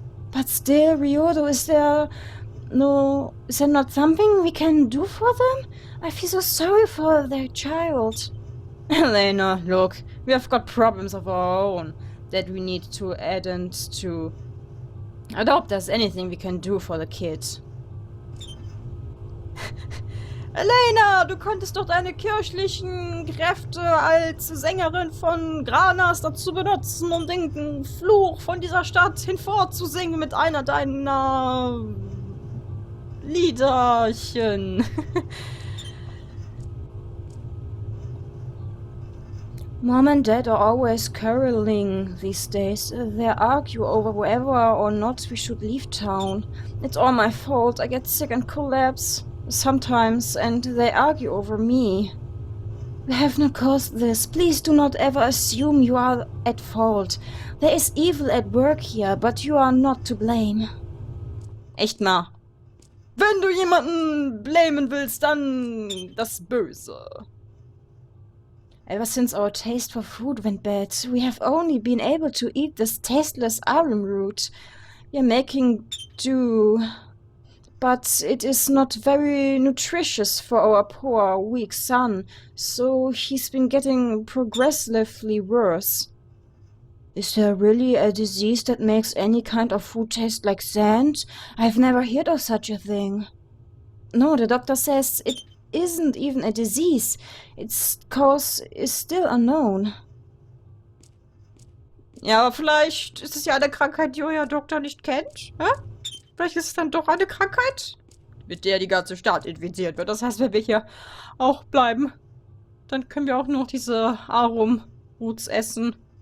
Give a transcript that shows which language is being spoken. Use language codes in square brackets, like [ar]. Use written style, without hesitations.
[en] But still, Ryodo, is there not something we can do for them? I feel so sorry for their child. Elena, look, we have got problems of our own that we need to attend to. I doubt there's anything we can do for the kid. [de] Elena, du könntest doch deine kirchlichen Kräfte als Sängerin von Granas dazu benutzen, um den Fluch von dieser Stadt hinvorzusingen mit einer deiner Liederchen. [en] Mom and Dad are always quarreling these days. They argue over whether or not we should leave town. It's all my fault. I get sick and collapse sometimes, and they argue over me. We have not caused this. Please do not ever assume you are at fault. There is evil at work here, but you are not to blame. [de] Echt mal. Wenn du jemanden blamen willst, dann das Böse. [en] Ever since our taste for food went bad, we have only been able to eat this tasteless arum root. We are making do, but it is not very nutritious for our poor, weak son, so he's been getting progressively worse. Is there really a disease that makes any kind of food taste like sand? I've never heard of such a thing. No, the doctor says it isn't even a disease. Its cause is still unknown. [de] Ja, aber vielleicht ist es ja eine Krankheit, die euer Doktor nicht kennt. Hä? Vielleicht ist es dann doch eine Krankheit, mit der die ganze Stadt infiziert wird. Das heißt, wenn wir hier auch bleiben, dann können wir auch noch diese Arum-Roots essen.